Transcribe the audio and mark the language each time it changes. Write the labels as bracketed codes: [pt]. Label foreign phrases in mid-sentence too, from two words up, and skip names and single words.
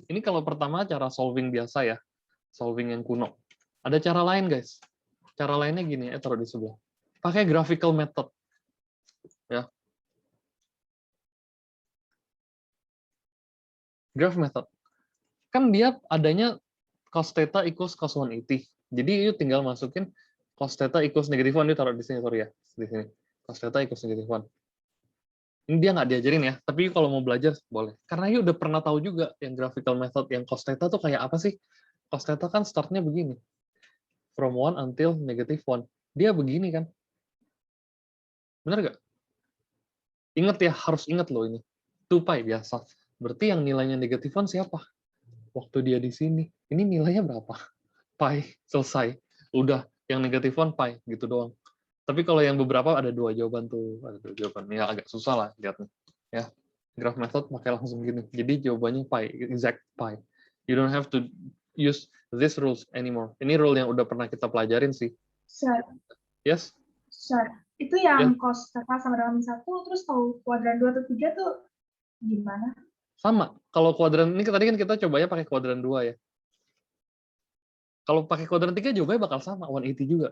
[id] Ini kalau pertama cara solving biasa ya. Solving yang kuno. Ada cara lain guys. Cara lainnya gini, taruh di sebelah. Pakai [en] graphical method. Ya. Graph method. [id] Kan dia adanya [en] cos theta equals cos 180. [id] Jadi you tinggal masukin [en] cos theta equals negative 1, [id] dia taruh di sini, sorry ya. Di sini. [en] Cos theta equals negative 1. [id] Ini dia nggak diajarin ya, tapi kalau mau belajar boleh. Karena you udah pernah tahu juga yang [en] graphical method, [id] yang [en] cos theta [id] tuh kayak apa sih? [en] Cos theta [id] kan startnya begini. [en] From 1 until negative 1. [id] Dia begini kan? Bener nggak? Ingat ya, harus ingat loh ini. 2 pi biasa. Berarti yang nilainya negatif 1 siapa? Waktu dia di sini. Ini nilainya berapa? Pi, selesai. Udah, yang negatif 1 pi, gitu doang. Tapi kalau yang beberapa ada 2 jawaban tuh. Ada 2 jawaban. Ya agak susah lah lihatnya. Ya, [en] graph method [id] pakai langsung gini. Jadi jawabannya pi, [en] exact pi. You don't have to use this rules anymore. [id] Ini rule yang udah pernah kita pelajarin sih. Sir, Yes? sir. Itu Ya, yang [en] cos theta [id] sama dengan 1, terus tahu kuadran 2 atau 3 tuh gimana? sama. Kalau kuadran ini tadi kan kita cobanya pakai kuadran 2 ya. Kalau pakai kuadran 3 jawabannya bakal sama, 180 juga.